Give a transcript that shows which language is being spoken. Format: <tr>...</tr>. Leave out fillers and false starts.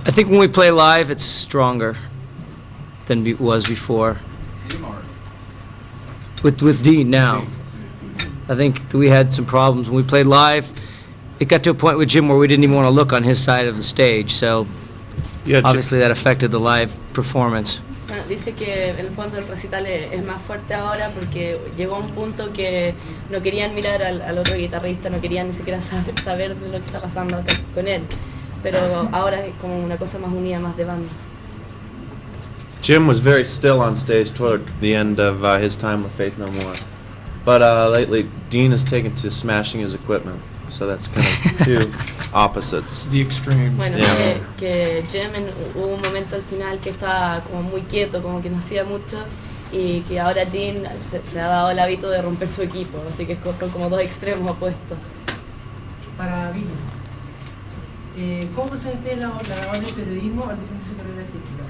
<en>I think when we play live, it's stronger than it was before. With Dean now. I think that we had some problems when we played live. It got to a point with Jim where we didn't even want to look on his side of the stage, so obviously that affected the live performance.</en> <es>Bueno, dice que en el fondo el recital es más fuerte ahora porque llegó a un punto que no querían mirar al otro guitarrista, no querían ni siquiera saber de lo que está pasando acá con él. Pero ahora es como una cosa más unida, más de banda.</es> <en>Jim was very still on stage toward the end of his time with Faith No More. But lately, Dean has taken to smashing his equipment. So that's kind of two opposites. the extreme.</en> <es>Bueno,</es> <en>Yeah.</en> <es>que Jim hubo un momento al final que estaba como muy quieto, como que no hacía mucho, y que ahora Dean se ha dado el hábito de romper su equipo, así que son como dos extremos opuestos. Para Villa, ¿cómo presenta la labor del periodismo al definir su carrera artística?</es>